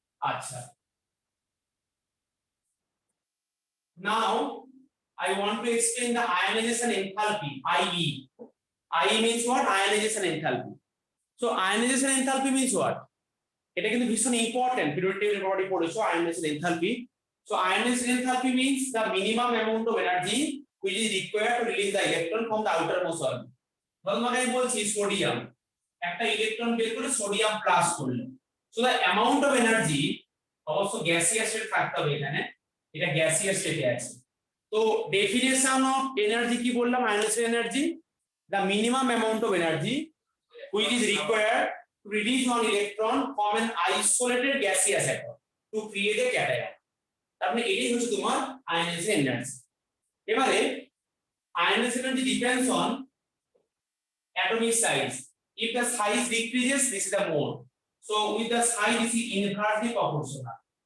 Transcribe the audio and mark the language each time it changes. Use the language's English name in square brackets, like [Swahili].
[English] আচ্ছা, now I want to explain the ionization enthalpy, IE. IE means what? Ionization enthalpy. So ionization enthalpy means what? [Bangla] এটা কিন্তু ভীষণ important, periodic table body পড়েছো ionisation enthalpy. [English] So ionization enthalpy means the minimum amount of energy which is required to release the electron from the outermost orbit. [Bangla] ধরো তোমাকে আমি বলছি sodium, একটা electron বের করে সোডিয়াম প্লাস করলে, so the amount of energy, অবশ্য gaseous state থাকতে হবে এখানে, এটা গ্যাসিয়াস স্টেটে আছে। তো ডেফিনেশন অফ এনার্জি কি বললাম? [English] Ionization energy, the minimum amount of energy which is required to release one electron from an isolated gaseous atom to create a cation. [Bangla] তারপরে এটাই হচ্ছে তোমার আয়নাইজেশন এনার্জি। এবারে [English] Ionization energy depends on atomic size. If the size decreases, this is the mode. So with the size this is inversely proportional.